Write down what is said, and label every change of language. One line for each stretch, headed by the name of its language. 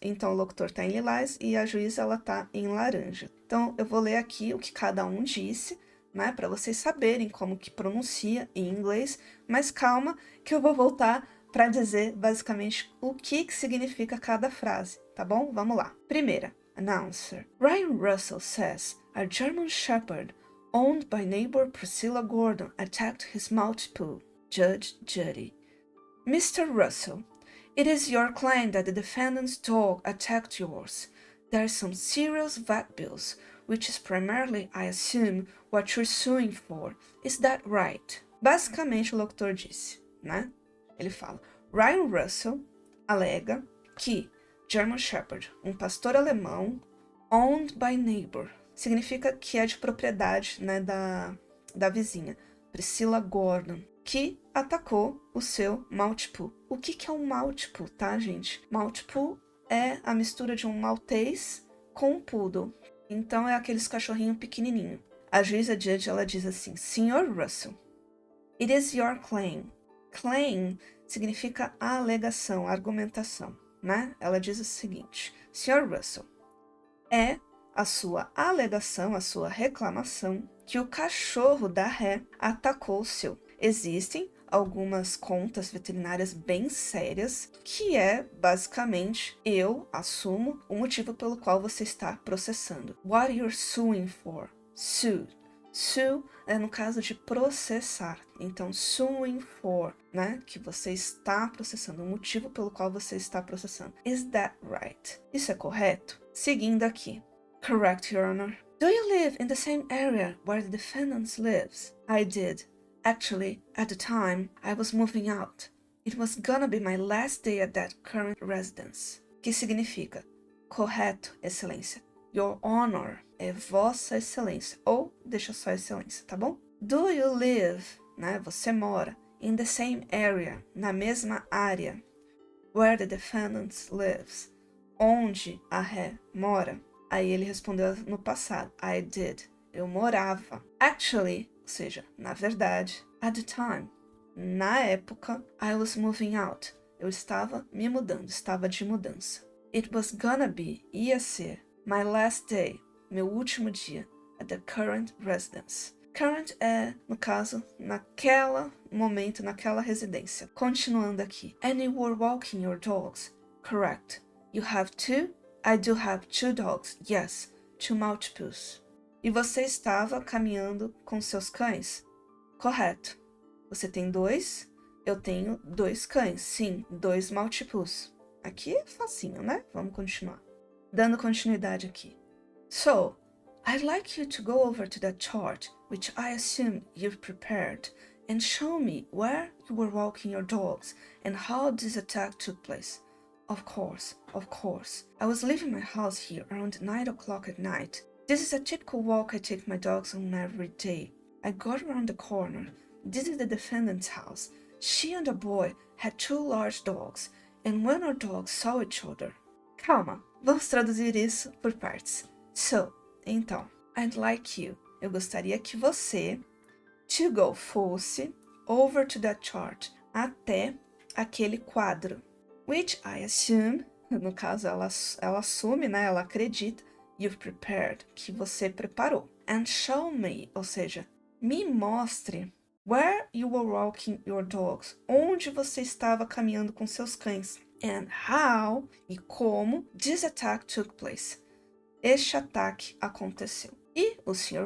Portuguese: Então, o locutor está em lilás e a juíza ela tá em laranja. Então, eu vou ler aqui o que cada um disse, né? Para vocês saberem como que pronuncia em inglês. Mas calma, que eu vou voltar para dizer basicamente o que significa cada frase, tá bom? Vamos lá. Primeira, announcer.
English: Ryan Russell says a German Shepherd owned by neighbor Priscilla Gordon attacked his Maltipoo. Judge Judy. Mr. Russell, it is your claim that the defendant's dog attacked yours. There are some serious vet bills, which is primarily, I assume, what you're suing for. Is that right?
Portuguese: Basicamente, o locutor disse, né? Ele fala, Ryan Russell alega que German Shepherd, um pastor alemão,
English: owned by neighbor,
Portuguese: significa que é de propriedade, né, da vizinha, Priscilla Gordon, que atacou o seu Maltipoo. O que é um Maltipoo, tá, gente? Maltipoo é a mistura de um maltês com um poodle. Então, é aqueles cachorrinhos pequenininho. A juíza Judge, ela diz assim, Sr.
English: Russell, it is your claim.
Portuguese: Claim significa a alegação, a argumentação, né? Ela diz o seguinte, Sr. Russell, é a sua alegação, a sua reclamação que o cachorro da ré atacou o seu. Existem algumas contas veterinárias bem sérias, que é, basicamente, eu assumo o motivo pelo qual você está processando.
English: What you're suing for. Sue. Sue
Portuguese: é no caso de processar. Então, suing for, né? Que você está processando, o motivo pelo qual você está processando.
English: Is that right?
Portuguese: Isso é correto? Seguindo aqui.
English: Correct, Your Honor. Do you live in the same area where the defendant lives? I did. Actually, at the time, I was moving out. It was gonna be my last day at that current residence.
Portuguese: Que significa, correto, excelência. Your Honor é vossa excelência, ou deixa só excelência, tá bom?
English: Do you live,
Portuguese: né, você mora,
English: in the same area,
Portuguese: na mesma área,
English: where the defendant lives,
Portuguese: onde a ré mora? Aí ele respondeu no passado,
English: I did,
Portuguese: eu morava. Actually, ou seja, na verdade,
English: at the time,
Portuguese: na época,
English: I was moving out.
Portuguese: Eu estava me mudando, estava de mudança.
English: It was gonna be,
Portuguese: ia ser,
English: my last day,
Portuguese: meu último dia,
English: at the current residence.
Portuguese: Current é, no caso, naquela momento, naquela residência. Continuando aqui.
English: And you were walking your dogs. Correct. You have two? I do have two dogs, yes, two Maltipoos.
Portuguese: E você estava caminhando com seus cães? Correto. Você tem dois? Eu tenho dois cães, sim, dois Maltipoos. Aqui é facinho, né? Vamos continuar. Dando continuidade aqui. So,
English: I'd like you to go over to that chart, which I assume you've prepared, and show me where you were walking your dogs and how this attack took place. Of course. I was leaving my house here around 9 o'clock at night. This is a typical walk I take my dogs on every day. I got around the corner. This is the defendant's house. She and a boy had 2 large dogs, and when our dogs saw each other...
Portuguese: Calma, vamos traduzir isso por partes. Então,
English: I'd like you,
Portuguese: eu gostaria que você, to go fosse,
English: over to that chart,
Portuguese: até aquele quadro,
English: which I assume,
Portuguese: no caso ela assume, né, ela acredita,
English: you've prepared,
Portuguese: que você preparou,
English: and show me,
Portuguese: ou seja, me mostre,
English: where you were walking your dogs,
Portuguese: onde você estava caminhando com seus cães, and how, e como,
English: this attack took place,
Portuguese: este ataque aconteceu. E o Sr.